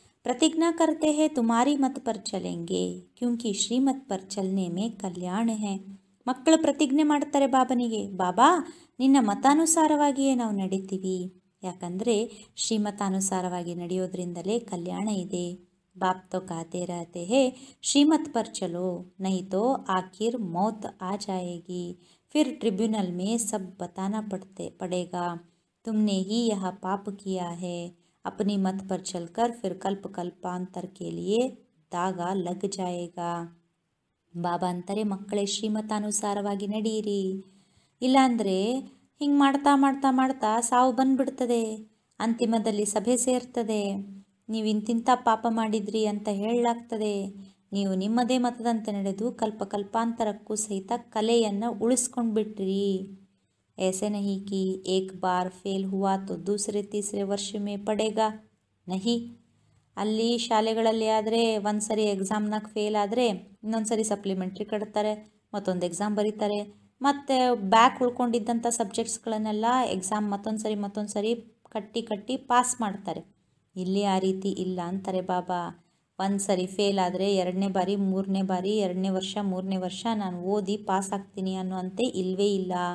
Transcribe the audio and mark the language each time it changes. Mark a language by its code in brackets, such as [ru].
[hi] प्रतिज्ञा करते हैं तुम्हारी मत पर चलेंगे क्योंकि ಶ್ರೀಮತ್ पर चलने में कल्याण है. [kn] ಮಕ್ಕಳು ಪ್ರತಿಜ್ಞೆ ಮಾಡ್ತಾರೆ ಬಾಬನಿಗೆ, ಬಾಬಾ ನಿನ್ನ ಮತಾನುಸಾರವಾಗಿಯೇ ನಾವು ನಡೀತೀವಿ, ಯಾಕಂದರೆ ಶ್ರೀಮತಾನುಸಾರವಾಗಿ ನಡೆಯೋದ್ರಿಂದಲೇ ಕಲ್ಯಾಣ ಇದೆ. [hi] ಬಾಪ್ ತೋ ಕಾತೆ ರಹತೆ ಹೇ ಶ್ರೀಮತ್ ಪರ್ ಚಲೋ नहीं तो आखिर मौत आ जाएगी, फिर ट्रिब्यूनल में सब बताना पड़ेगा, तुमने ही यह पाप किया है, अपनी मत पर चलकर फिर कल्प कल्पांतर के लिए दागा लग जाएगा. [kn] ಬಾಬಾ ಅಂತಾರೆ, ಮಕ್ಕಳೇ ಶ್ರೀಮತಾನುಸಾರವಾಗಿ ನಡೀರಿ, ಇಲ್ಲಾಂದರೆ ಹಿಂಗೆ ಮಾಡ್ತಾ ಮಾಡ್ತಾ ಮಾಡ್ತಾ ಸಾವು ಬಂದುಬಿಡ್ತದೆ, ಅಂತಿಮದಲ್ಲಿ ಸಭೆ ಸೇರ್ತದೆ, ನೀವು ಇಂತಿಂಥ ಪಾಪ ಮಾಡಿದ್ರಿ ಅಂತ ಹೇಳಲಾಗ್ತದೆ. ನೀವು ನಿಮ್ಮದೇ ಮತದಂತೆ ನಡೆದು ಕಲ್ಪಕಲ್ಪಾಂತರಕ್ಕೂ ಸಹಿತ ಕಲೆಯನ್ನು ಉಳಿಸ್ಕೊಂಡು ಬಿಟ್ರಿ. [hi] ऐसे नहीं कि एक बार फेल हुआ तो दूसरे तीसरे वर्ष में पड़ेगा नहीं. [kn] ಅಲ್ಲಿ ಶಾಲೆಗಳಲ್ಲಿ ಆದರೆ ಒಂದು ಸರಿ ಎಕ್ಸಾಮ್ನಾಗ ಫೇಲ್ ಆದರೆ ಇನ್ನೊಂದು ಸರಿ ಸಪ್ಲಿಮೆಂಟ್ರಿ ಕಟ್ತಾರೆ, ಮತ್ತೊಂದು ಎಕ್ಸಾಮ್ ಬರೀತಾರೆ, ಮತ್ತು ಬ್ಯಾಕ್ ಉಳ್ಕೊಂಡಿದ್ದಂಥ ಸಬ್ಜೆಕ್ಟ್ಸ್ಗಳನ್ನೆಲ್ಲ ಎಕ್ಸಾಮ್ ಮತ್ತೊಂದು ಸರಿ ಕಟ್ಟಿ ಪಾಸ್ ಮಾಡ್ತಾರೆ. ಇಲ್ಲಿ ಆ ರೀತಿ ಇಲ್ಲ ಅಂತಾರೆ ಬಾಬಾ. ಒಂದು ಸರಿ ಫೇಲ್ ಆದರೆ ಎರಡನೇ ಬಾರಿ ಎರಡನೇ ವರ್ಷ ನಾನು ಓದಿ ಪಾಸ್ ಆಗ್ತೀನಿ ಅನ್ನುವಂತೆ ಇಲ್ಲವೇ ಇಲ್ಲ.